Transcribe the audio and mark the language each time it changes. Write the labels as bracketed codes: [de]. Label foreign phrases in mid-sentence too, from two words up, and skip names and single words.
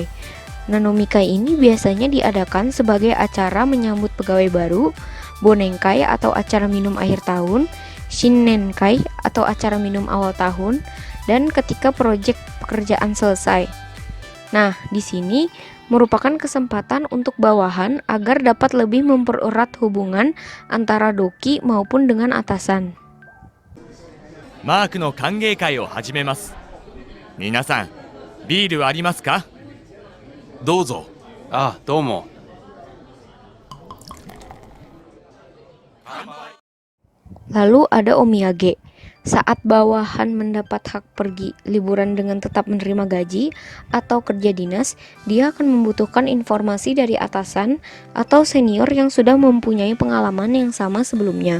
[id] Nah, nomikai ini biasanya diadakan sebagai acara menyambut pegawai baru, bonenkai atau acara minum akhir tahun, shinnenkai atau acara minum awal tahun, dan ketika proyek pekerjaan selesai. Nah, di sini merupakan kesempatan untuk bawahan agar dapat lebih mempererat hubungan antara doki maupun dengan atasan. [ja] マークの歓迎会を始めます。皆さん、ビールありますか？どうぞ。あ、どうも。 [id] Lalu ada omiyage. Saat bawahan mendapat hak pergi liburan dengan tetap menerima gaji atau kerja dinas, dia akan membutuhkan informasi dari atasan atau senior yang sudah mempunyai pengalaman yang sama sebelumnya.